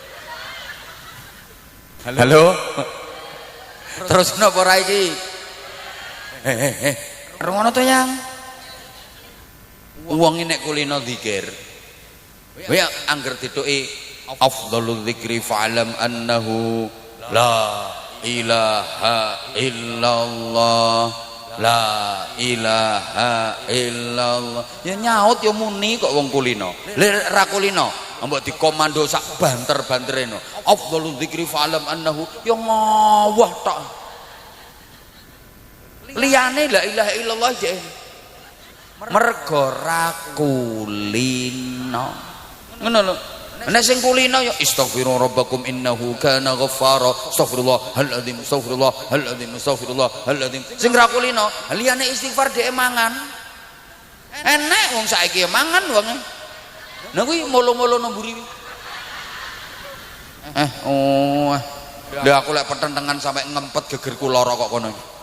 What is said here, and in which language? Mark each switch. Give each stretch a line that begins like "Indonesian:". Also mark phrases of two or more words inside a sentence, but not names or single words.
Javanese: Halo. Terus napa ora iki? Rungono to yang. Wong nek kulino zikir. Kowe angger dituki
Arabic: أفضل الذكر فاعلم أنه لا إله إلا الله. لا إله إلا الله.
Javanese: Ya nyaut ya muni kok wong kulino. Lek ra kulino mbok dikomando sak banter-bantere no.
Arabic: أفضل الذكر فاعلم أنه
Javanese: ya ngawah tok. Liyane
Arabic: لا إله إلا الله
Javanese: jek. Mergo ra kulino. Ngono lho. Nek sing kulino ya
Arabic: استغفروا ربكم إنه كان غفارا. أستغفر الله العظيم، أستغفر الله العظيم، أستغفر الله العظيم.
Javanese: Sing ra kulino, liyane istighfar dhek mangan. Enek wong saiki mangan wong. Nah kuwi molo-molo nemburi. Lha aku lek petentengan sampai ngempet gegerku lara kok kono.